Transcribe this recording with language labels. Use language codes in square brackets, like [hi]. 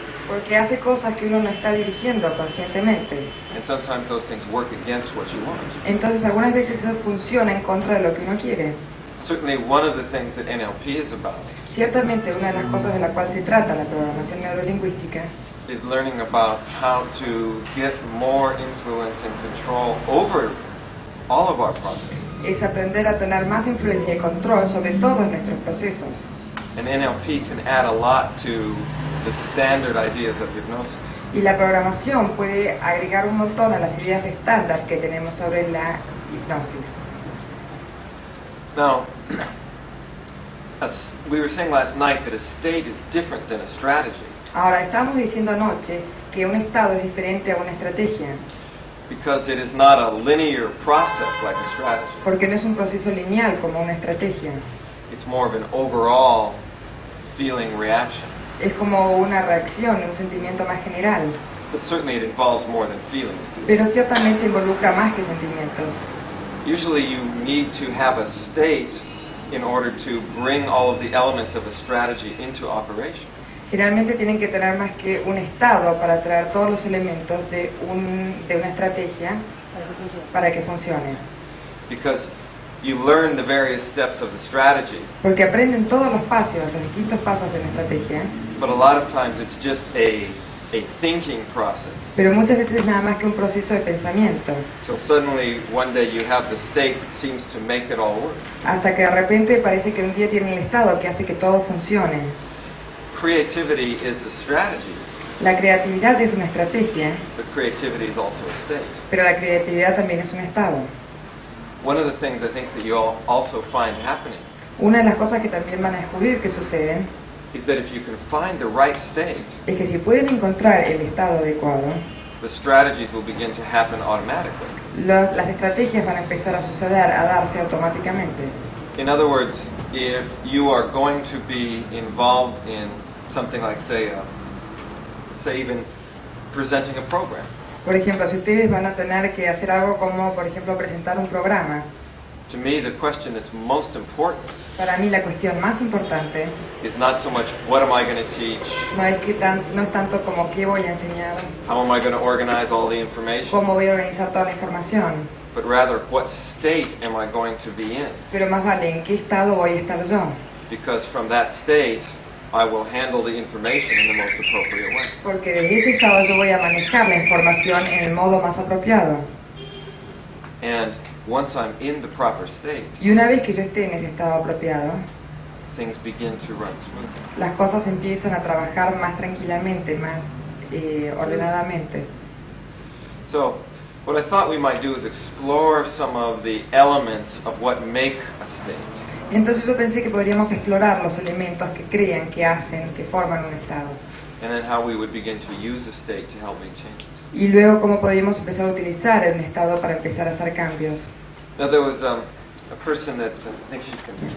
[es] Porque hace cosas que uno no está dirigiendo conscientemente. [en] And sometimes those things work against what you want. [es] Entonces algunas veces eso funciona en contra de lo que uno quiere. [en] Certainly one of the things that NLP is about [es] Ciertamente una de las cosas de la cual se trata la programación neurolingüística [en] is learning about how to get more influence and control over all of our processes. [es] es aprender a tener más influencia y control sobre todos nuestros procesos. [en] And NLP can add a lot to the standard ideas of hypnosis. [es] Y la programación puede agregar un montón a las ideas estándar que tenemos sobre la hipnosis. [en] Now, we were saying last night that a state is different than a strategy [es] Ahora, estamos diciendo anoche que un estado es diferente a una estrategia, [en] because it is not a linear process like a strategy. [es] porque no es un proceso lineal como una estrategia. [en] It's more of an overall feeling reaction. [es] Es como una reacción, un sentimiento más general, [en] But certainly it involves more than feelings too. [es] pero ciertamente involucra más que sentimientos. [en] Usually you need to have a state in order to bring all of the elements of a strategy into operation. [es] Generalmente tienen que tener más que un estado para traer todos los elementos de una estrategia para que funcione. [en] Because you learn the various steps of the strategy, [es] Porque aprenden todos los pasos, los distintos pasos de la estrategia, [en] but a lot of times it's just a thinking process. [es] pero muchas veces es nada más que un proceso de pensamiento, [en] So suddenly one day you have the state that seems to make it all work. [es] hasta que de repente parece que un día tiene el estado que hace que todo funcione. [en] Creativity is a strategy, [es] La creatividad es una estrategia, [en] but creativity is also a state. [es] pero la creatividad también es un estado. [en] One of the things I think that you all also find happening [es] Una de las cosas que también van a descubrir que suceden [en] is that if you can find the right state, [es] es que si pueden encontrar el estado adecuado, [en] the strategies will begin to happen automatically. [es] las estrategias van a empezar a suceder, a darse automáticamente. [en] In other words, if you are going to be involved in something like, say even presenting a program, [es] Por ejemplo, si ustedes van a tener que hacer algo como, por ejemplo, presentar un programa, [en] to me the question that's most important [es] para mí la cuestión más importante [en] is not so much what am I going to teach, [es] no es tanto como qué voy a enseñar, [en] how am I going to organize all the information, [es] cómo voy a organizar toda la información, [en] but rather what state am I going to be in? [es] pero más vale en qué estado voy a estar yo. [en] Because from that state, I will handle the information in the most appropriate way. [es] Porque desde ese estado yo voy a manejar la información en el modo más apropiado. [en] And once I'm in the proper state, [es] Y una vez que yo esté en ese estado apropiado, [en] things begin to run smoothly. [es] las cosas empiezan a trabajar más tranquilamente, más ordenadamente. [en] So, what I thought we might do is explore some of the elements of what make a state. [es] Entonces yo pensé que podríamos explorar los elementos que crean, que hacen, que forman un estado. [en] And then how we would begin to use a state to help make changes. [es] Y luego cómo podríamos empezar a utilizar un estado para empezar a hacer cambios. [en] Now there was a person that I think she's going to